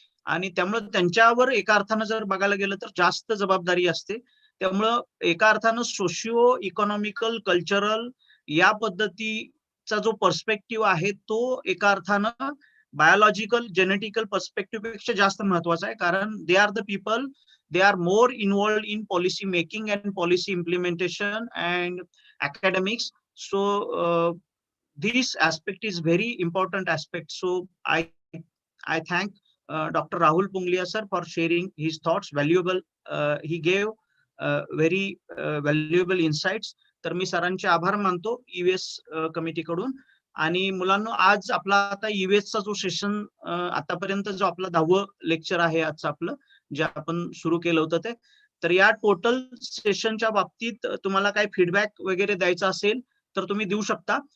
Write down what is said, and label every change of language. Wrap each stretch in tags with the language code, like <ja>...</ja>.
<mr>आणि त्यामुळे त्यांच्यावर एका अर्थानं जर बघायला गेलं तर जास्त जबाबदारी असते. त्यामुळं एका अर्थानं सोशिओ इकॉनॉमिकल, कल्चरल या पद्धतीचा जो पर्स्पेक्टिव्ह आहे तो एका अर्थानं बायोलॉजिकल, जेनेटिकल पर्स्पेक्टिव्ह पेक्षा जास्त महत्वाचा आहे.</mr> <en>कारण they are the people, they are more involved in policy making and policy implementation and academics. So this aspect is very important aspect. So I thank Dr. Rahul Pungaliya sir for sharing his thoughts, valuable. He gave very valuable insights.</en> <mr>तर मी सरांचे आभार मानतो EVS committee कडून. आणि मुलांनो, आज आपला आता EVS चा जो सेशन आतापर्यंत जो आपला 10वं लेक्चर आहे आजचं आपलं, जे आपण सुरू केलं होतं ते, तर या टोटल सेशनच्या बाबतीत तुम्हाला काही फीडबॅक वगैरे द्यायचा असेल तर तुम्ही देऊ शकता.</mr>